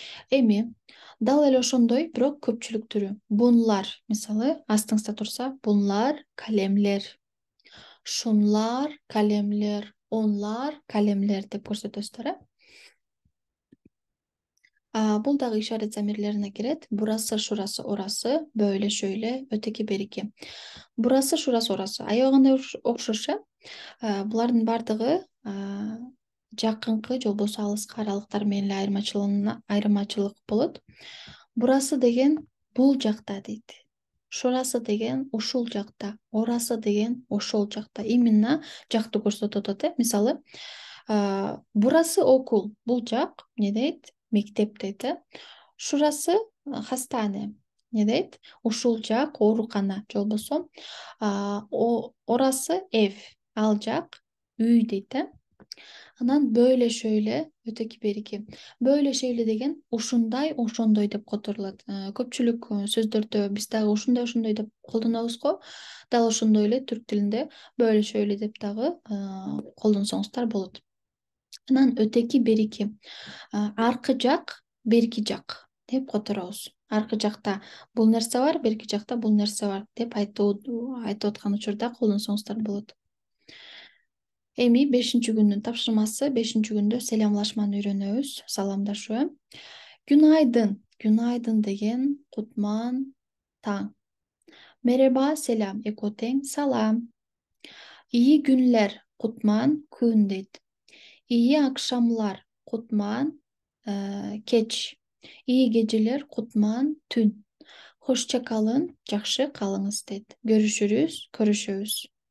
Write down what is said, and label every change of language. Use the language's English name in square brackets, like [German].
[Kyrgyz] Эми дал эле ошондой, бирок көпчүлүк түрү. Бунлар, мисалы, астыңызда турса, [Turkish] бунлар калемлер. Шунлар калемлер, онлар калемлер [Kyrgyz] деп көрсөтөсүздөр. Бул дагы ишарет замирлерине кирет. [Turkish] Бурасы, шурасы, орасы, böyle, şöyle, öteki, beriki. [Kyrgyz] Бурасы, шурасы, орасы. Аябагандай окшош. Булардын баардыгы жакынкы же болбосо алыскы аралыктар менен эле айырмачылык болот. Бурасы деген бул жакта дейт. Шурасы деген ушул жакта, орасы деген ошол жакта. Именно жакты көрсөтүп атат. Мисалы, [Turkish] бурасы окул, [Kyrgyz] бул жак эмне дейт? Мектеп дейт. [Turkish] Шурасы хастане, [Kyrgyz] эмне дейт? Ушул жак оорукана же болбосо [Turkish] орасы эв, [Kyrgyz] ал жак үй дейт. [Turkish] Анан böyle şöyle, öteki beriki. Böyle şöyle [Kyrgyz] деген ушундай, ошондой деп которулат. Көпчүлүк сөздөрдө биз дагы ушундай, ошондой деп колдонобуз го. Дал ошондой эле түрк тилинде [Turkish] böyle şöyle [Kyrgyz] деп дагы колдонсоңуздар болот. Анан өтеки берики. Аркы жак, берки жак деп которобуз. Аркы жакта бул нерсе бар, берки жакта бул нерсе бар деп айтып аткан учурда колдонсоңуздар болот. Эми 5-күндүн тапшырмасы, 5-күндө селамлашманы үйрөнөбүз, саламдашуу. [Turkish] Günaydın. [Kyrgyz] Günaydın деген кутман таң. [Turkish] Merhaba, selam. Ekoten, salam. İyi günler, [Kyrgyz] kutman күн дейт. [Turkish] İyi akşamlar, [Kyrgyz] kutman keç. [Turkish] İyi geceler, [Kyrgyz] kutman tün. [Turkish] Hoşça kalın, [Kyrgyz] жакшы калыңыз дейт. [Turkish] Görüşürüz, [Kyrgyz] көрүшөбүз.